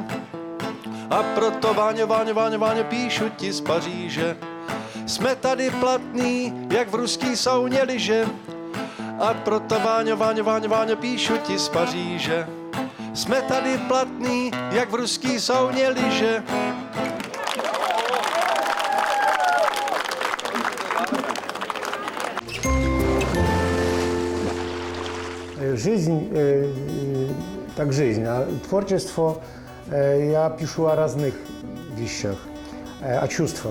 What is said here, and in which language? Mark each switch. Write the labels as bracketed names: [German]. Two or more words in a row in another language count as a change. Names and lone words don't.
[Czech] A proto Váňo, píšu ti z Paříže. Jsme tady platný, jak v ruský sauně liže. A proto Váňo, píšu ti z Paříže. Jsme tady platný, jak v ruský sauně liže. [Russian] Жизнь так жизнь, а творчество я пишу о разных вещах, о чувствах.